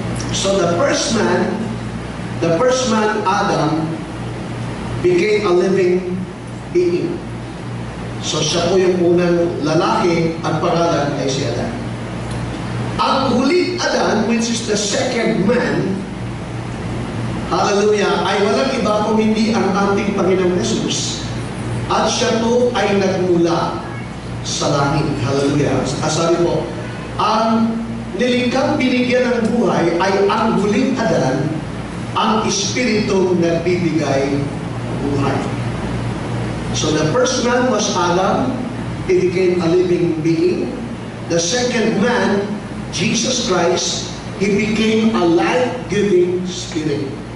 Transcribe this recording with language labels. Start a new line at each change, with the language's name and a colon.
English: So the first man, Adam, became a living being.
Filipino: So siya po yung unang lalaki at pangalan ay si Adan. Ang huling Adan,
English: which is the second man,
Filipino: hallelujah, ay walang iba kung hindi ang ating Panginoong Jesus. At siya po ay nagmula sa langit. Hallelujah. Sabi po, ang nilikang binigyan ng buhay ay ang huling Adan, ang Espiritong nagbibigay buhay.
English: So the first man was Adam. He became a living being. The second man, Jesus Christ, He became a life-giving spirit.